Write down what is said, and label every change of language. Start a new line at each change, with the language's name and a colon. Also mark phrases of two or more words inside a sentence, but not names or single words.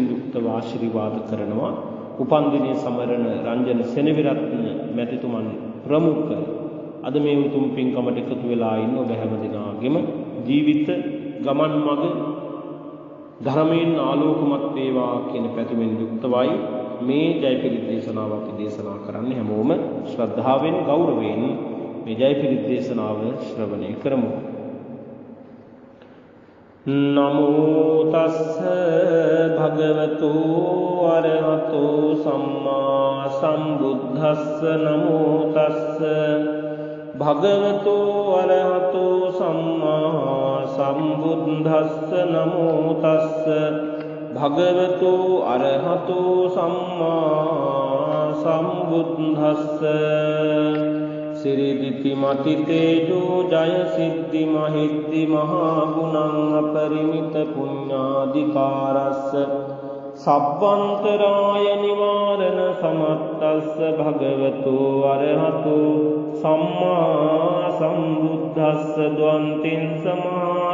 Sinhala: යුක්තව ආශිර්වාද කරනවා උපන්දිනයේ සමරන රංජන සෙනවිරත්න මැතිතුමන් ප්‍රමුඛ අද මේ උතුම් පින්කමට එකතු වෙලා ඉන්න ඔබ හැම දිනාගෙම ජීවිත ගමන් මඟ ධර්මයෙන් ආලෝකමත් වේවා කියන පැතුමෙන් යුක්තවයි මේ ජයපිරිත දේශනාව අපි දේශනා කරන්නේ හැමෝම ශ්‍රද්ධාවෙන් ගෞරවයෙන් මේ ජයපිරිත දේශනාව ශ්‍රවණය කරමු.
Pali: නමෝ තස්ස භගවතු අරහතෝ සම්මා සම්බුද්දස්ස නමෝ තස්ස භගවතු අරහතු සම්මා සම්බුද්දස්ස නමෝ තස්ස භගවතු අරහතු සම්මා සම්බුද්දස්ස සිරිදිති මති තේජෝ ජය සිද්ධි මහිද්දි මහා ගුණං අපරිමිත පුඤ්ඤාධිකාරස්ස සබ්බන්තරාය නිවාරණ සමත්තස්ස භගවතු අරහතු සම්මා සම්බුද්දස්ස ද්වන්තින් සමහා